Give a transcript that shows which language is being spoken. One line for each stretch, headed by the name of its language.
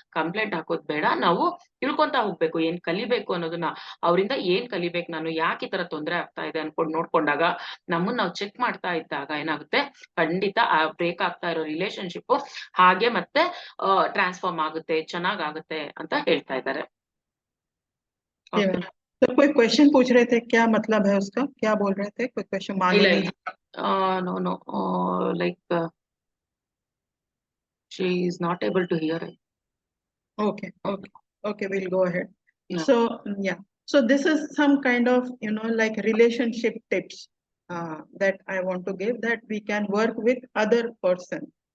Kannada: Complaint ಹಾಕೋದ್ ಬೇಡ, ನಾವು ತಿಳ್ಕೊಂತಾ ಹೋಗ್ಬೇಕು ಏನ್ ಕಲಿಬೇಕು ಅನ್ನೋದನ್ನ. ಅವರಿಂದ ಏನ್ ಕಲಿಬೇಕು, ನಾನು ಯಾಕೆ ಈ ತರ ತೊಂದರೆ ಆಗ್ತಾ ಇದೆ ಅನ್ಕೊಂಡು ನೋಡ್ಕೊಂಡಾಗ, ನಮ್ಮನ್ನ ನಾವು ಚೆಕ್ ಮಾಡ್ತಾ ಇದ್ದಾಗ ಏನಾಗುತ್ತೆ, ಖಂಡಿತ ಆ ಬ್ರೇಕ್ ಆಗ್ತಾ ಇರೋ ರಿಲೇಶನ್ಶಿಪ್ ಹಾಗೆ ಮತ್ತೆ ಟ್ರಾನ್ಸ್ಫಾರ್ಮ್ ಆಗುತ್ತೆ, ಚೆನ್ನಾಗಾಗುತ್ತೆ ಅಂತ ಹೇಳ್ತಾ ಇದ್ದಾರೆ.
Hindi: तो कोई क्वेश्चन पूछ रहे थे, क्या मतलब है उसका, क्या बोल रहे थे, कोई क्वेश्चन मालूम?
English: No, like she is not able to hear it. Okay, we'll go ahead. Yeah. So this is some kind of like relationship tips that I want to give, that we can work with other person.